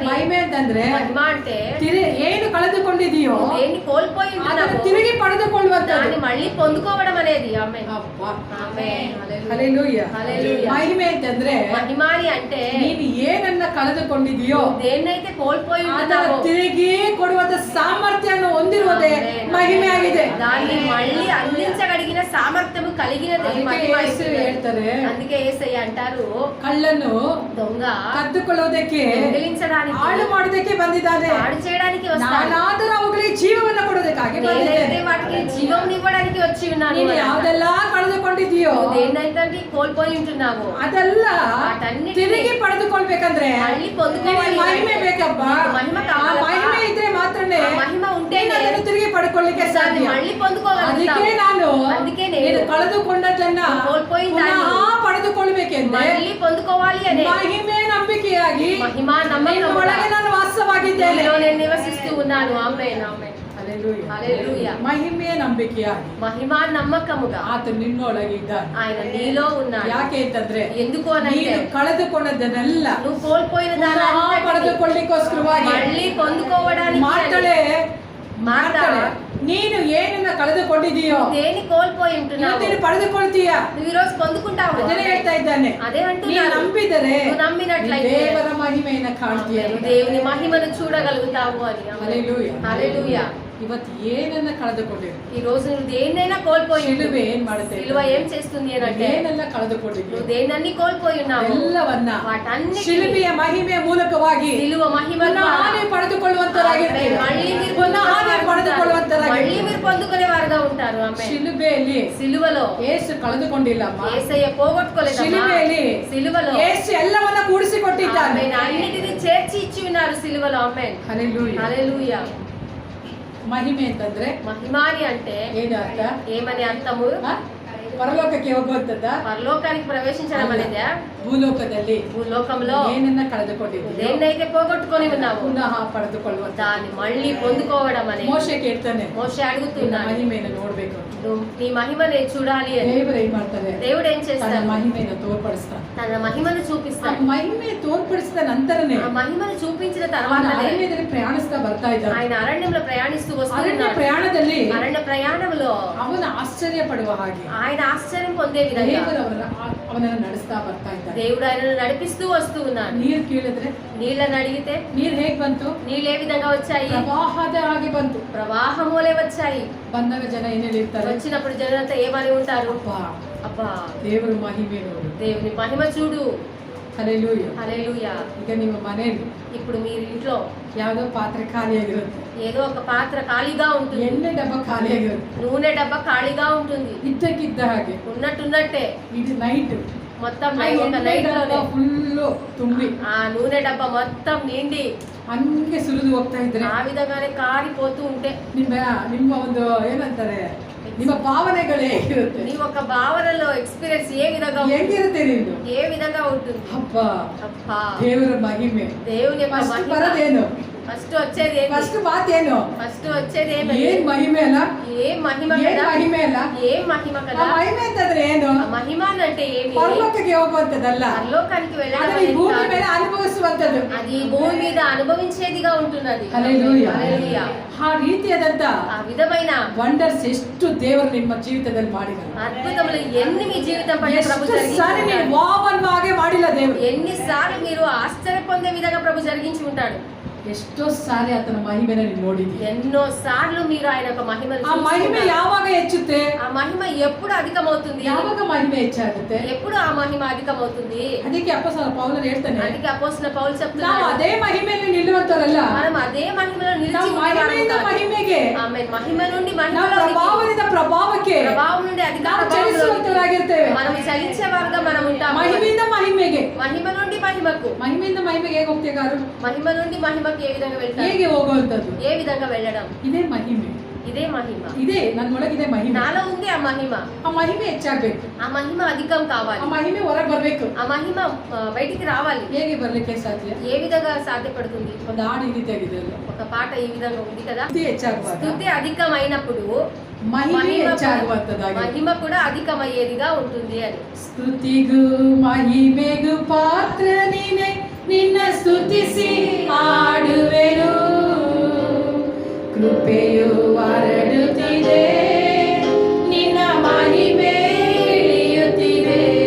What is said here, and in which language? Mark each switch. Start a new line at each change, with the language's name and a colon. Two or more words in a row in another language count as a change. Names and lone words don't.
Kannada: ಮಹಿಮೆ ಅಂತಂದ್ರೆ
Telugu: మహిమ అంటే
Kannada: ಏನು ಕಳೆದುಕೊಂಡಿದೀಯೋ
Telugu: దేన్ని కోల్పోయి
Kannada: ಅದನ್ನು
Telugu: ఉంటున్నావో
Kannada: ತಿರುಗಿ ಪಡೆದುಕೊಳ್ಳುವಂತದ್ದು.
Telugu: దాన్ని మళ్ళీ పొందుకోవడం అనేది. ఆమేన్.
Kannada: ಅಬ್ಬಾ.
Telugu: ఆమేన్.
Kannada: ಹಲ್ಲೆಲೂಯಾ.
Telugu: హల్లెలూయా.
Kannada: ಮಹಿಮೆ ಅಂತಂದ್ರೆ
Telugu: మహిమాని అంటే
Kannada: ನೀನು ಏನನ್ನ ಕಳೆದುಕೊಂಡಿದೀಯೋ
Telugu: దేన్నైతే కోల్పోయి
Kannada: ಅದನ್ನ
Telugu: ఉంటున్నావో
Kannada: ತಿರುಗಿ ಕೊಡುವಂತ ಸಾಮರ್ಥ್ಯವನ್ನು ಹೊಂದಿರುವುದೇ ಮಹಿಮೆ ಆಗಿದೆ.
Telugu: దాన్ని మళ్ళీ అందించగలిగిన సామర్థ్యము కలిగినది
Kannada: ಅದಕ್ಕೆ
Telugu: మహిమ.
Kannada: ಯೇಸು ಹೇಳ್ತಾರೆ,
Telugu: అందుకే యేసయ్య అంటారు,
Kannada: ಕಳ್ಳನ್ನು
Telugu: దొంగ
Kannada: ಕದ್ದುಕೊಳ್ಳುವುದಕ್ಕೆ
Telugu: దొంగిలించడానికి,
Kannada: ಹಾಳು ಮಾಡುವುದಕ್ಕೆ ಬಂದಿದ್ದಾನೆ.
Telugu: పాడు చేయడానికి వస్తాడు.
Kannada: ನಾನಾದರೂ ಅವುಗಳಿಗೆ ಜೀವವನ್ನು ಕೊಡೋದಕ್ಕಾಗಿ
Telugu: నేనైతే
Kannada: ಬಂದಿದ್ದೇನೆ.
Telugu: వాటికి జీవం ఇవ్వడానికి వచ్చి ఉన్నాను.
Kannada: ನೀನು ಯಾವ್ದೆಲ್ಲ ಕಳೆದುಕೊಂಡಿದೀಯೋ
Telugu: నువ్వు దేన్నైతే కోల్పోయి ఉంటున్నావు
Kannada: ಅದೆಲ್ಲ
Telugu: వాటన్నిటిని
Kannada: ತಿರುಗಿ ಪಡೆದುಕೊಳ್ಬೇಕಂದ್ರೆ
Telugu: మళ్ళీ పొందుకోవాలి.
Kannada: ನಿನಗೆ ಮಹಿಮೆ ಬೇಕಪ್ಪ.
Telugu: మహిమ
Kannada: ಆ
Telugu: కావాలప్పా.
Kannada: ಮಹಿಮೆ ಇದ್ರೆ ಮಾತ್ರನೇ
Telugu: ఆ మహిమ ఉంటేనే
Kannada: ನೀನು ಅದನ್ನು ತಿರುಗಿ ಪಡ್ಕೊಳ್ಳಿಕ್ಕೆ
Telugu: దాన్ని
Kannada: ಸಾಧ್ಯ.
Telugu: మళ్ళీ పొందుకోగలుగుతావు.
Kannada: ಅದಕ್ಕೆ ನಾನು
Telugu: అందుకే
Kannada: ನೀನು
Telugu: నేను
Kannada: ಕಳೆದುಕೊಂಡದನ್ನ
Telugu: కోల్పోయిన
Kannada: ಪುನಃ
Telugu: దాన్ని
Kannada: ಪಡೆದುಕೊಳ್ಬೇಕೆಂದ್ರೆ
Telugu: మళ్ళీ పొందుకోవాలి అనే
Kannada: ಮಹಿಮೆ ನಂಬಿಕೆಯಾಗಿ
Telugu: మహిమా
Kannada: ನಿನ್ನ
Telugu: నమ్మకం
Kannada: ಒಳಗೆ ನಾನು ವಾಸವಾಗಿದ್ದೇನೆ.
Telugu: నీలో నేను నివసిస్తూ ఉన్నాను. ఆమేన్. ఆమేన్.
Kannada: ಹಲ್ಲೆಲೂಯಾ.
Telugu: హల్లెలూయా.
Kannada: ಮಹಿಮೆಯ ನಂಬಿಕೆಯಾಗಿ
Telugu: మహిమా నమ్మకముగా
Kannada: ಆತ ನಿನ್ನೊಳಗೆ ಇದ್ದಾನೆ.
Telugu: ఆయన నీలో ఉన్నాడు.
Kannada: ಯಾಕೆ ಅಂತಂದ್ರೆ
Telugu: ఎందుకు అనంటే
Kannada: ನೀನು ಕಳೆದುಕೊಂಡದನ್ನೆಲ್ಲ
Telugu: నువ్వు కోల్పోయిన
Kannada: ಪುನಃ
Telugu: దాన్ని
Kannada: ಪಡೆದುಕೊಳ್ಳಿಕ್ಕೋಸ್ಕರವಾಗಿ
Telugu: మళ్ళీ పొందుకోవడానికి
Kannada: ಮಾಡ್ತಾಳೆ.
Telugu: మార్తా
Kannada: ನೀನು ಏನನ್ನ ಕಳೆದುಕೊಂಡಿದೀಯೋ
Telugu: దేని కోల్పోయి ఉంటున్నావు
Kannada: ಇವತ್ತು ನೀನು ಪಡೆದುಕೊಳ್ತೀಯ.
Telugu: నువ్వు ఈ రోజు పొందుకుంటావు.
Kannada: ಅದನ್ನೇ ಹೇಳ್ತಾ ಇದ್ದಾನೆ.
Telugu: అదే
Kannada: ನೀನು
Telugu: అంటున్నాను.
Kannada: ನಂಬಿದರೆ
Telugu: నువ్వు నమ్మినట్లయితే
Kannada: ದೇವರ ಮಹಿಮೆಯನ್ನು ಕಾಣ್ತೀಯ.
Telugu: దేవుని మహిమను చూడగలుగుతావు అని. హల్లెలూయా. హల్లెలూయా.
Kannada: ಇವತ್ತು ಏನನ್ನ ಕಳೆದುಕೊಂಡಿದ್ವಿ,
Telugu: ఈ రోజు నువ్వు దేన్నైనా కోల్పోయి
Kannada: ಶಿಲುಬೆ ಏನ್ ಮಾಡುತ್ತೆ,
Telugu: సిలువ ఏం చేస్తుంది అంటే
Kannada: ಏನೆಲ್ಲ ಕಳೆದುಕೊಂಡಿದ್ವಿ
Telugu: నువ్వు దేన్నన్నీ కోల్పోయి ఉన్నావు
Kannada: ಎಲ್ಲವನ್ನ
Telugu: వాటన్నిటిని
Kannada: ಶಿಲುಬೆಯ ಮಹಿಮೆಯ ಮೂಲಕವಾಗಿ
Telugu: సిలువ మహిమ
Kannada: ಪುನಃ ಹಾನಿ ಪಡೆದುಕೊಳ್ಳುವಂತರಾಗಿರ್ತೀವಿ,
Telugu: మళ్ళీ మీరు
Kannada: ಪುನಃ ಹಾನಿ
Telugu: మళ్ళీ
Kannada: ಪಡೆದುಕೊಳ್ಳುವಂತರಾಗಿರ್ತೀವಿ.
Telugu: మీరు పొందుకునే వారుగా ఉంటారు. ఆమేన్.
Kannada: ಶಿಲುಬೆಯಲ್ಲಿ
Telugu: సిలువలో
Kannada: ಯೇಸು ಕಳೆದುಕೊಂಡಿಲ್ಲಮ್ಮ,
Telugu: యేసయ్య పోగొట్టుకోలేదమ్మా.
Kannada: ಶಿಲುಬೆಯಲ್ಲಿ
Telugu: సిలువలో
Kannada: ಯೇಸು ಎಲ್ಲವನ್ನ ಕೂಡಿಸಿಕೊಟ್ಟಿದ್ದಾನೆ.
Telugu: ఆమేన్. అన్నిటిని చేర్చి ఇచ్చి ఉన్నారు సిలువలో. ఆమేన్.
Kannada: ಹಲ್ಲೆಲೂಯಾ.
Telugu: హల్లెలూయా.
Kannada: ಮಹಿಮೆ ಅಂತಂದ್ರೆ
Telugu: మహిమాని అంటే
Kannada: ಏನು ಅರ್ಥ?
Telugu: ఏమని అర్థము?
Kannada: ಹ? ಪರಲೋಕಕ್ಕೆ ಹೋಗುವಂತದ್ದ,
Telugu: పరలోకానికి ప్రవేశించడం అనేదే.
Kannada: ಭೂಲೋಕದಲ್ಲಿ
Telugu: భూలోకంలో
Kannada: ಏನನ್ನ కಳೆದುಕೊಂಡಿದ್ದೀವಿ
Telugu: దేన్నైతే పోగొట్టుకొని ఉన్నావు
Kannada: ಪುನಃ ಪಡೆದುಕೊಳ್ಳುವಂತ.
Telugu: దాన్ని మళ్ళీ పొందుకోవడం అనేది.
Kannada: ಮೋಶೆ ಕೇಳ್ತಾನೆ,
Telugu: మోషే
Kannada: ನಿನ್ನ
Telugu: అడుగుతున్నాడు,
Kannada: ಮಹಿಮೆಯನ್ನು ನೋಡ್ಬೇಕು.
Telugu: నువ్వు నీ మహిమని చూడాలి అని.
Kannada: ದೇವರು ಏನ್ ಮಾಡ್ತಾರೆ,
Telugu: దేవుడు ఏం
Kannada: ತನ್ನ
Telugu: చేస్తాడు?
Kannada: ಮಹಿಮೆಯನ್ನು ತೋರ್ಪಡಿಸ್ತಾನೆ.
Telugu: తన మహిమను
Kannada: ಆ
Telugu: చూపిస్తాడు.
Kannada: ಮಹಿಮೆ ತೋರ್ಪಡಿಸಿದ ನಂತರನೇ
Telugu: ఆ మహిమను చూపించిన
Kannada: ಅವನ
Telugu: తర్వాతనే
Kannada: ಅರಣ್ಯದಲ್ಲಿ ಪ್ರಯಾಣಿಸ್ತಾ ಬರ್ತಾ ಇದ್ದಾನೆ.
Telugu: ఆయన అరణ్యంలో ప్రయాణిస్తూ
Kannada: ಅರಣ್ಯ
Telugu: వస్తున్నాడు.
Kannada: ಪ್ರಯಾಣದಲ್ಲಿ
Telugu: అరణ్య ప్రయాణంలో
Kannada: ಅವನ ಆಶ್ಚರ್ಯ ಪಡುವ ಹಾಗೆ
Telugu: ఆయన ఆశ్చర్యం పొందే విధంగా
Kannada: ದೇವರು ಅವನನ್ನು ನಡೆಸ್ತಾ ಬರ್ತಾ ಇದ್ದಾನೆ.
Telugu: దేవుడు ఆయనను నడిపిస్తూ వస్తూ ఉన్నాడు.
Kannada: ನೀರು ಕೇಳಿದ್ರೆ
Telugu: నీళ్ళని అడిగితే
Kannada: ನೀರ್ ಹೇಗ್ ಬಂತು?
Telugu: నీళ్ళు ఏ విధంగా వచ్చాయి?
Kannada: ಪ್ರವಾಹದ ಹಾಗೆ ಬಂತು.
Telugu: ప్రవాహములే వచ్చాయి.
Kannada: ಬಂದಾಗ ಜನ ಏನ್ ಹೇಳಿರ್ತಾರೆ,
Telugu: వచ్చినప్పుడు జనంతా ఏమని ఉంటారు?
Kannada: ಅಬ್ಬಾ
Telugu: అబ్బా
Kannada: ದೇವರು ಮಹಿಮೆ ನೋಡು.
Telugu: దేవుని మహిమ చూడు.
Kannada: ಹಲ್ಲೆಲೂಯಾ.
Telugu: హల్లెలూయా.
Kannada: ಈಗ ನಿಮ್ಮ ಮನೆಯಲ್ಲಿ
Telugu: ఇప్పుడు మీరు ఇంట్లో
Kannada: ಯಾವ್ದೋ ಪಾತ್ರೆ ಖಾಲಿಯಾಗಿರುತ್ತೆ,
Telugu: ఏదో ఒక పాత్ర ఖాళీగా ఉంటుంది,
Kannada: ಎಣ್ಣೆ ಡಬ್ಬ ಖಾಲಿಯಾಗಿರುತ್ತೆ,
Telugu: నూనె డబ్బా ఖాళీగా ఉంటుంది.
Kannada: ಇದ್ದಕ್ಕಿದ್ದ ಹಾಗೆ
Telugu: ఉన్నట్టున్నట్టే
Kannada: ಇದು ನೈಟ್
Telugu: మొత్తం ఒక నైట్ లోనే
Kannada: ಫುಲ್ಲು ತುಂಬಿ
Telugu: ఆ నూనె డబ్బా మొత్తం నిండి
Kannada: ಹಂಗೆ ಸುರಿದು ಹೋಗ್ತಾ ಇದ್ರೆ
Telugu: ఆ విధంగానే కారిపోతూ ఉంటే
Kannada: ನಿಮ್ಮ ಒಂದು ಏನಂತಾರೆ, ನಿಮ್ಮ ಭಾವನೆಗಳು ಹೇಗಿರುತ್ತೆ,
Telugu: నీ ఒక భావనలో ఎక్స్పీరియన్స్ ఏ విధంగా
Kannada: ಹೆಂಗಿರುತ್ತೆ ನಿಮ್ದು?
Telugu: ఏ విధంగా ఉంటుంది?
Kannada: ಹಬ್ಬ
Telugu: అబ్బా
Kannada: ದೇವರ ಮಹಿಮೆ.
Telugu: దేవుని యొక్క
Kannada: ಫಸ್ಟ್
Telugu: మహిమ.
Kannada: ಬರೋದೇನು?
Telugu: ఫస్ట్ వచ్చేది ఏంటి?
Kannada: ಫಸ್ಟ್ ಮಾತೇನು?
Telugu: ఫస్ట్ వచ్చేది
Kannada: ಏನ್
Telugu: ఏమి?
Kannada: ಮಹಿಮೆ ಅಲ್ಲ,
Telugu: ఏ మహిమ
Kannada: ಏನ್
Telugu: కదా?
Kannada: ಮಹಿಮೆ ಅಲ್ಲ.
Telugu: ఏ మహిమ
Kannada: ಆ
Telugu: కదా?
Kannada: ಮಹಿಮೆ ಅಂತಂದ್ರೆ ಏನು?
Telugu: ఆ మహిమ అంటే ఏమి?
Kannada: ಪರಲೋಕಕ್ಕೆ ಹೋಗುವಂತದ್ದಲ್ಲ,
Telugu: పరలోకానికి వెళ్ళడం
Kannada: ಅದನ್ನ ಈ
Telugu: అనేది
Kannada: ಭೂಮಿ
Telugu: కాదు.
Kannada: ಮೇಲೆ ಅನುಭವಿಸುವಂತದ್ದು.
Telugu: అది భూమి మీద అనుభవించేదిగా ఉంటున్నది.
Kannada: ಹಲ್ಲೆಲೂಯಾ.
Telugu: హల్లెలూయా.
Kannada: ಆ ರೀತಿಯಾದಂತ
Telugu: ఆ విధమైన
Kannada: ವಂಡರ್ಸ್ ಎಷ್ಟು ದೇವರು ನಿಮ್ಮ ಜೀವಿತದಲ್ಲಿ ಮಾಡಿದ್ದಾರೆ.
Telugu: అద్భుతములు ఎన్ని మీ జీవితం పట్ల ప్రభు
Kannada: ಎಷ್ಟು ಸಾರಿ ನೀವು
Telugu: జరిగించి
Kannada: ವಾವ್ ಅನ್ನೋ ಹಾಗೆ ಮಾಡಿಲ್ಲ ದೇವರು.
Telugu: ఎన్నిసార్లు మీరు ఆశ్చర్య పొందే విధంగా ప్రభు జరిగించి ఉంటాడు.
Kannada: ಎಷ್ಟೋ ಸಾರಿ ಆತನ ಮಹಿಮೆನ ನೀವು ನೋಡಿದ್ದೀರಿ.
Telugu: ఎన్నో సార్లు మీరు ఆయన యొక్క మహిమను
Kannada: ಆ ಮಹಿಮೆ
Telugu: చూస్తున్నారు.
Kannada: ಯಾವಾಗ ಹೆಚ್ಚುತ್ತೆ?
Telugu: ఆ మహిమ ఎప్పుడు అధికమవుతుంది?
Kannada: ಯಾವಾಗ ಮಹಿಮೆ ಹೆಚ್ಚಾಗುತ್ತೆ?
Telugu: ఎప్పుడు ఆ మహిమ అధికమవుతుంది?
Kannada: ಅದಕ್ಕೆ ಅಪೊಸ್ತಲ ಪೌಲನು ಹೇಳ್ತಾನೆ,
Telugu: అందుకే అపోస్తలుడైన పౌలు
Kannada: ನಾವು
Telugu: చెప్తున్నాడు,
Kannada: ಅದೇ మహిಮೆಯಲ್ಲಿ నిಲ್ಲುವಂತವರಲ್ಲ,
Telugu: మనం అదే మహిమలో నిలిచి
Kannada: ನಾವು ಮಹಿಮೆಯಿಂದ
Telugu: ఉండేవారు కాదు.
Kannada: ಮಹಿಮೆಗೆ,
Telugu: ఆమేన్. మహిమ నుండి
Kannada: ನಾವು
Telugu: మహిమలోనికి,
Kannada: ಪ್ರಭಾವದಿಂದ ಪ್ರಭಾವಕ್ಕೆ
Telugu: ప్రభావం నుండి అధిక
Kannada: ನಾವು
Telugu: ప్రభావంలోనికి
Kannada: ಚಲಿಸುವಂತವರಾಗಿರ್ತೇವೆ.
Telugu: మనం చలించేవారుగా మనం ఉంటాము.
Kannada: ಮಹಿಮೆಯಿಂದ ಮಹಿಮೆಗೆ,
Telugu: మహిమ నుండి మహిమకు,
Kannada: ಮಹಿಮೆಯಿಂದ ಮಹಿಮೆಗೆ ಹೇಗೆ ಹೋಗ್ತೇಗಾರು?
Telugu: మహిమ నుండి మహిమకి ఏ విధంగా వెళ్తారు?
Kannada: ಹೇಗೆ ಹೋಗುವಂತದ್ದು?
Telugu: ఏ విధంగా వెళ్ళడం?
Kannada: ಇದೇ ಮಹಿಮೆ.
Telugu: ఇదే మహిమ.
Kannada: ಇದೇ ನನ್ನೊಳಗಿದೆ ಮಹಿಮೆ.
Telugu: నాలో ఉంది ఆ మహిమ.
Kannada: ಆ ಮಹಿಮೆ ಹೆಚ್ಚಾಗ್ಬೇಕು,
Telugu: ఆ మహిమ అధికం కావాలి.
Kannada: ಆ ಮಹಿಮೆ ಹೊರಗೆ ಬರ್ಬೇಕು.
Telugu: ఆ మహిమ బయటికి రావాలి.
Kannada: ಹೇಗೆ ಬರ್ಲಿಕ್ಕೆ ಸಾಧ್ಯ?
Telugu: ఏ విధంగా సాధ్యపడుతుంది?
Kannada: ಒಂದು ಹಾಡು ಈ ರೀತಿಯಾಗಿದೆ ಅಲ್ಲ,
Telugu: ఒక పాట ఈ విధంగా ఉంది కదా,
Kannada: ಸ್ತುತಿ ಹೆಚ್ಚಾಗುವಾಗ
Telugu: స్తుతి అధికమైనప్పుడు
Kannada: ಮಹಿಮೆ ಹೆಚ್ಚಾಗುವಂತದ್ದಾಗಿದೆ.
Telugu: మహిమ కూడా అధికమయ్యేదిగా ఉంటుంది అని.
Kannada: ಸ್ತುತಿಗೂ ಮಹಿಮೆಗೂ ಪಾತ್ರ ನೀನೆ, ನಿನ್ನ ಸ್ತುತಿಸಿ ಹಾಡುವೆನು. ಕೃಪೆಯು ಹರಡುತ್ತಿದೆ, ನಿನ್ನ ಮಹಿಮೆ ಇಳಿಯುತ್ತಿದೆ.